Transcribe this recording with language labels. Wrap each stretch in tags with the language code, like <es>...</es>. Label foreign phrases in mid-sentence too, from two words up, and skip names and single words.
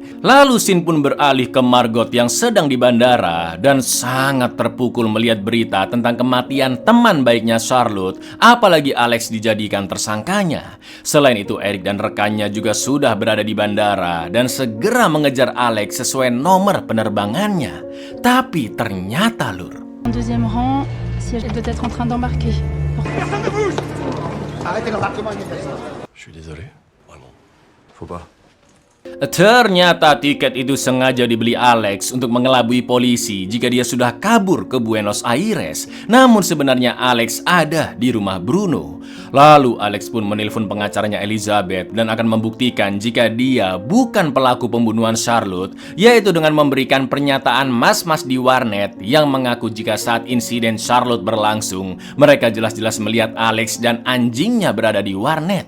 <id>Lalu scene pun beralih ke Margot yang sedang di bandara dan sangat terpukul melihat berita tentang kematian teman baiknya Charlotte, apalagi Alex dijadikan tersangkanya. Selain itu, Eric dan rekannya juga sudah berada di bandara dan segera mengejar Alex sesuai nomor penerbangannya. Tapi ternyata, Lur,</id> <fr>En deuxième rang, siège doit être en train d'embarquer. Je suis désolé, vraiment. Faut pas.</fr> <id>ternyata tiket itu sengaja dibeli Alex untuk mengelabui polisi jika dia sudah kabur ke Buenos Aires. Namun sebenarnya Alex ada di rumah Bruno. Lalu Alex pun menelpon pengacaranya Elizabeth dan akan membuktikan jika dia bukan pelaku pembunuhan Charlotte, yaitu dengan memberikan pernyataan mas-mas di warnet yang mengaku jika saat insiden Charlotte berlangsung, mereka jelas-jelas melihat Alex dan anjingnya berada di warnet.</id>